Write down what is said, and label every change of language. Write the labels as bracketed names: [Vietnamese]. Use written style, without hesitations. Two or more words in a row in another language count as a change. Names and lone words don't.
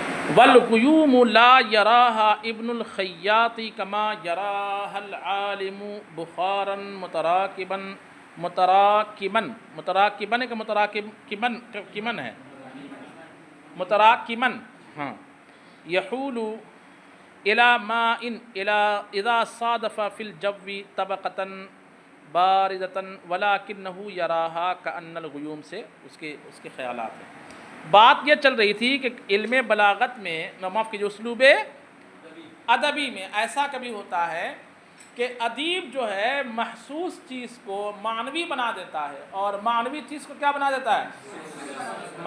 [Arabic] والغیوم لا یراها ابن الخیاط کما یراها العالم بخارا متراکبن کا متراکبن ہے متراکمن، ہاں، یحول الی ماء اذا صادف فی الجو طبقۃ باردۃ ولکنہ یراها کأن الغیوم [Urdu] سے اس کے خیالات ہیں۔ بات یہ چل رہی تھی کہ علم بلاغت میں، معاف کیجیے، اسلوب ادبی میں ایسا کبھی ہوتا ہے کہ ادیب جو ہے محسوس چیز کو معنوی بنا دیتا ہے، اور معنوی چیز کو کیا بنا دیتا ہے؟